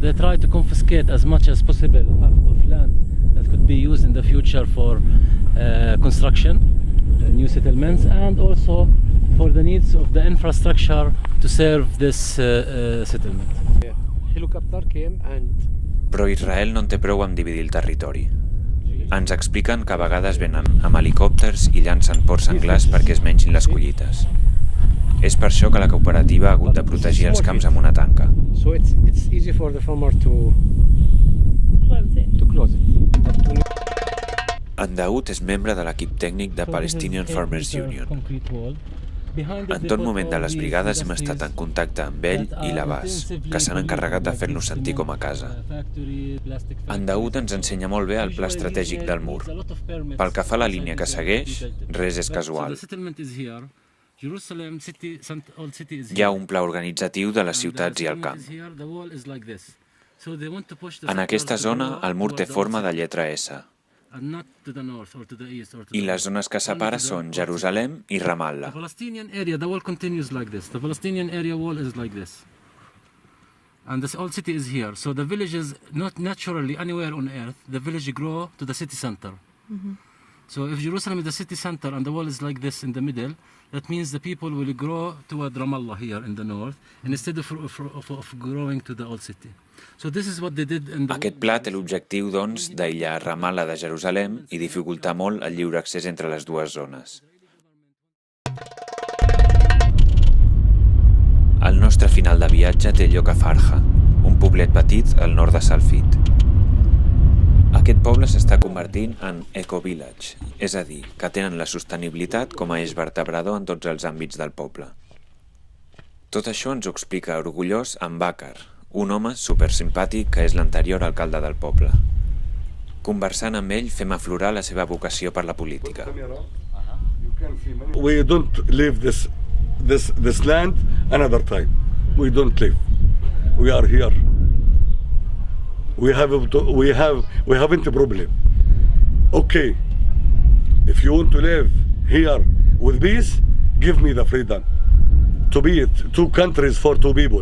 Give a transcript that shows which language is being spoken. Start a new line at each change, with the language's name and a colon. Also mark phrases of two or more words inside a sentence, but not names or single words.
English: They try to confiscate as much as possible of land that could be used in the future for construction, new settlements, and also for the needs of the infrastructure to serve this settlement. Helicopter came and...
Catalan: Però Israel no en té prou amb dividir el territori. Ens expliquen que a vegades venen amb helicòpters i llancen porcs senglars perquè es mengin les collites. És per això que la cooperativa ha hagut de protegir els camps amb una tanca.
English: So it's easy for the farmer to close it.
Catalan: En Daoud és membre de l'equip tècnic de Palestinian Farmers Union. En tot moment de les brigades hem estat en contacte amb ell i l'Abbas, que s'han encarregat de fer-nos sentir com a casa. En Daoud ens ensenya molt bé el pla estratègic del mur. Pel que fa a la línia que segueix, res és casual. Hi ha un pla organitzatiu de les ciutats i el camp. En aquesta zona, el mur té forma de lletra S. I les zones que separa són Jerusalem i Ramallah.
English: The Palestinian area, the wall continues like this. The Palestinian area wall is like this. And this old city is here. So the villages, not naturally anywhere on earth, the village grow to the city center. So if Jerusalem is the city center and the wall is like this in the middle, that means the people will grow toward Ramallah here in the north, instead of growing to the old city. So this is what they did in the...
Catalan: Aquest pla té l'objectiu, doncs, d'aïllar Ramallah de Jerusalem i dificultar molt el lliure accés entre les dues zones. El nostre final de viatge té lloc a Farha, un poblet petit al nord de Salfit. Aquest poble s'està convertint en eco-village, és a dir, que tenen la sostenibilitat com a eix vertebrador en tots els àmbits del poble. Tot això ens ho explica orgullós en Bakar, un home supersimpàtic que és l'anterior alcalde del poble. Conversant amb ell fem aflorar la seva vocació per la política.
English: We don't leave this land another time. We don't leave. We are here. We haven't a problem. Okay, if you want to live here with peace, give me the freedom to be two countries for two people.